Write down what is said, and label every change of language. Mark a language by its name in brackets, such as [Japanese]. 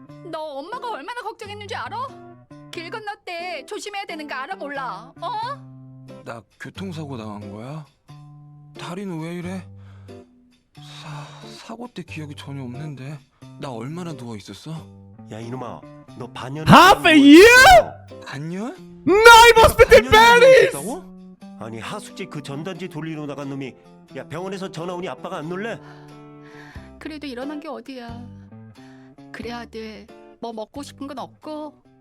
[Korean] 너 엄마가 얼마나 걱정했는지 알아? 길 건너 때 조심해야 되는 거 알아 몰라? 나 교통사고 당한 거야? 다리는 왜 이래? 사고 때 기억이 전혀 없는데 나 얼마나 누워 있었어? 야 이놈아 너 반년 [English] Half a year? [Korean] 반년? [German] Nein, was mit den Baddies? [Korean] 아니 하숙집 그 전단지 돌리러 나간 놈이 야 병원에서 전화 오니 아빠가 안 놀래? 그래도 일어난 게 어디야? 그래 아들, 뭐 먹고 싶은 건 없고?